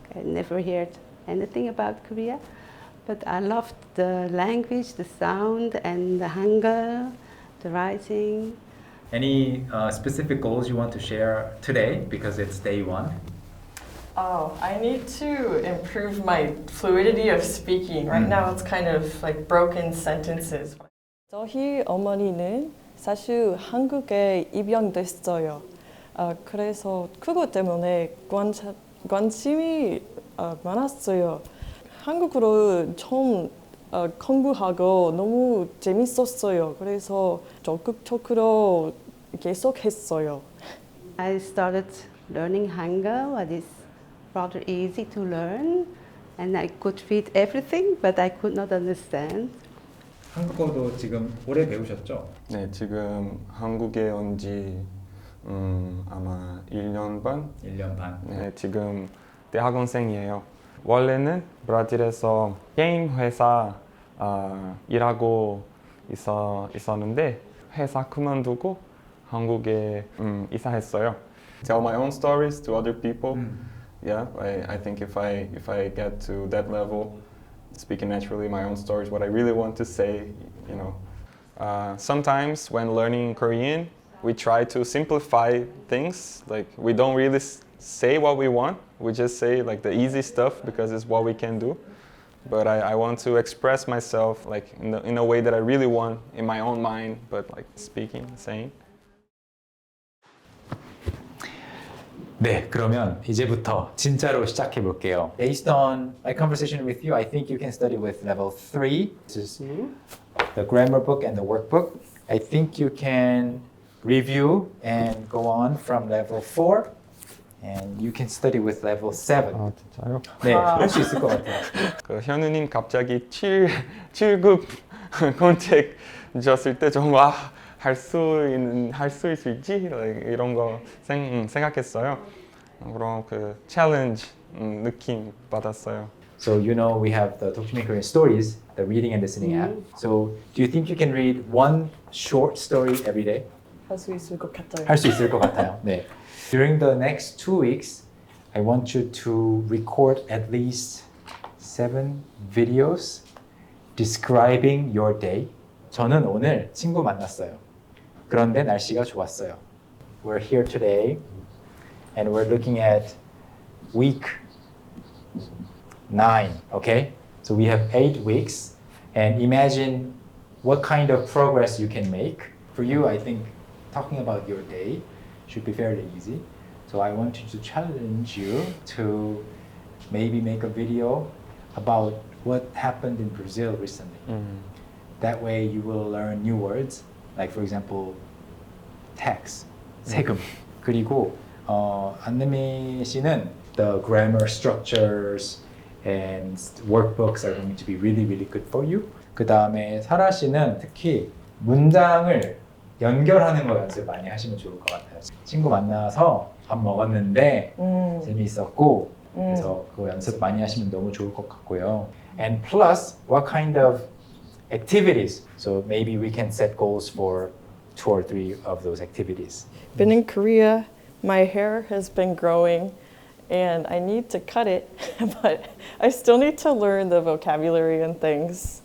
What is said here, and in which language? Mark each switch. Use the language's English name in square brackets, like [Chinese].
[English] I never heard anything about Korea. But I loved the language, the sound, and the Hangul, the writing. Any specific goals you want to share today because it's day 1? Oh, I need to improve my fluidity of speaking. Right now it's kind of like broken sentences. [Korean] 저희 어머니는 사실 한국에 입양됐어요. 그래서 그것 때문에 관심이 많았어요. 한국어로 처음 공부하고 너무 재밌었어요. 그래서 적극적으로 계속했어요. [English] I started learning Hangul. It is rather easy to learn, and I could read everything, but I could not understand. [Korean] 한국어도 지금 오래 배우셨죠? 네, 지금 한국에 온 지 아마 1년 반? 1년 반. 네, 지금 대학원생이에요. 원래는 브라질에서 게임 회사 일하고 있었는데 회사 그만두고 한국에 이사했어요. [English] Tell my own stories to other people. Yeah, I think if I get to that level, speaking naturally my own stories, what I really want to say, you know. Sometimes when learning Korean, we try to simplify things. Like we don't really say what we want. We just say like the easy stuff because it's what we can do. But I want to express myself like in a way that I really want in my own mind, but like speaking, saying. [Korean] 네, 그러면 이제부터 진짜로 시작해 볼게요. [English] Based on my conversation with you, I think you can study with level 3. This is the grammar book and the workbook. I think you can review and go on from level 4. And you can study with level 7. [Korean] 진짜요? 네, 할 수 있을 것 같아요. 그 현우님 갑자기 7급 컨택 주셨을 때 좀 할 수 있을지 이런 거 생각했어요. 그럼 그 챌린지 느낌 받았어요. [English] So you know we have the Talk to Me in Korean stories, the reading and listening app. So do you think you can read one short story every day? [Korean] 할 수 있을 것 같아요. 할 수 있을 것 같아요. 네. [English] During the next 2 weeks, I want you to record at least 7 videos describing your day. [Korean] 저는 오늘 친구 만났어요. 그런데 날씨가 좋았어요. [English] We're here today and we're looking at week 9, okay? So we have 8 weeks and imagine what kind of progress you can make. For you, I think talking about your day should be fairly easy. So I want you to challenge you to maybe make a video about what happened in Brazil recently. That way you will learn new words, like for example, tax, 세금. [Korean] 그리고 안내미 씨는 [English] the grammar structures and workbooks are going to be really, really good for you. [Korean] 그 다음에 사라 씨는 특히 문장을 연결하는 거 연습 많이 하시면 좋을 것 같아요. 친구 만나서 밥 먹었는데 재미있었고 그래서 그거 연습 많이 하시면 너무 좋을 것 같고요. [English] And plus, what kind of activities? So maybe we can set goals for 2 or 3 of those activities. Been in Korea, my hair has been growing and I need to cut it, but I still need to learn the vocabulary and things.